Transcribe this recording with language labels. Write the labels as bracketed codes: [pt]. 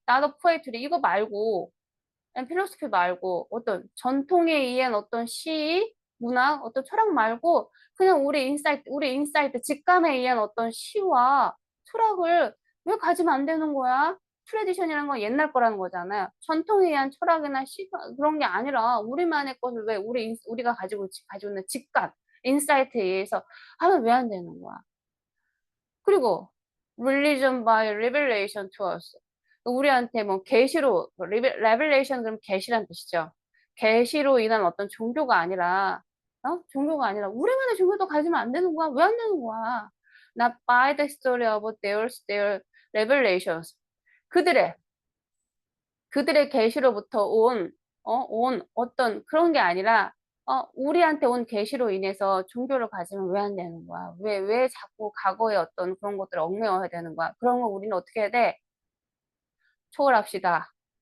[ko] 나도 포에트리 이거 말고, 필로소피 말고, 어떤 전통에 의한 어떤 시, 문학, 어떤 철학 말고, 그냥 우리 인사이트, 직감에 의한 어떤 시와 철학을 왜 가지면 안 되는 거야? 트레디션이라는 건 옛날 거라는 거잖아요. 전통에 의한 철학이나 시, 그런 게 아니라, 우리만의 것을 왜 우리가 가지고 있는 직감, 인사이트에 의해서 하면 왜 안 되는 거야? [en] 그리고 religion by revelation to us. [ko] 우리한테 뭐 계시로 revelation 그럼 계시란 뜻이죠. 계시로 인한 어떤 종교가 아니라 우리만의 종교도 가지면 안 되는 거야. 왜 안 되는 거야? [en] Not by the story of their revelations. [ko] 그들의 계시로부터 온 어떤 그런 게 아니라 우리한테 온 계시로 인해서 종교를 가지면 왜 안 되는 거야? 왜 자꾸 과거의 어떤 그런 것들을 얽매여야 되는 거야? 그런 거 우리는 어떻게 해야 돼? 초월합시다.